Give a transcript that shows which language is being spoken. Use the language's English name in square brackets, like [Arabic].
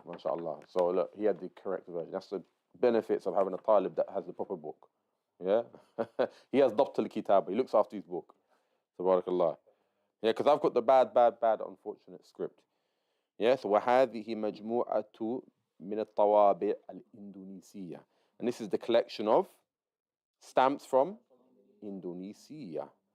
[English] MashaAllah. So look, he had the correct version. That's the benefits of having a talib that has the proper book. Yeah? He has [Arabic] ضبط الكتاب. [English] He looks after his book. Tabarakallah. Yeah, because I've got the bad, unfortunate script. Yeah, so [Arabic] وهذه مجموعة من الطوابع الإندونيسية. [English] And this is the collection of stamps from Indonesia.